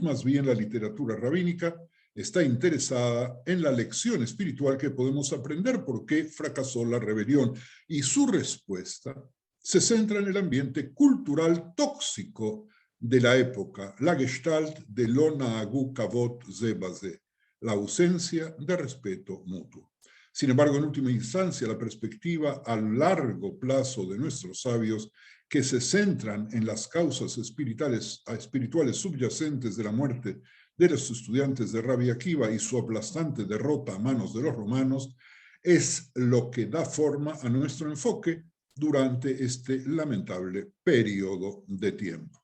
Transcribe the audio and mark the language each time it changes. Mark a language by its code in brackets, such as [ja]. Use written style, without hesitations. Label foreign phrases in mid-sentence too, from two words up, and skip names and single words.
[es] Más bien, la literatura rabínica está interesada en la lección espiritual que podemos aprender por qué fracasó la rebelión. Y su respuesta se centra en el ambiente cultural tóxico de la época, la gestalt de [he] לא נהגו כבוד זה בזה, [es] la ausencia de respeto mutuo. Sin embargo, en última instancia, la perspectiva a largo plazo de nuestros sabios, que se centran en las causas espirituales subyacentes de la muerte de los estudiantes de Rabbi Akiva y su aplastante derrota a manos de los romanos, es lo que da forma a nuestro enfoque durante este lamentable periodo de tiempo.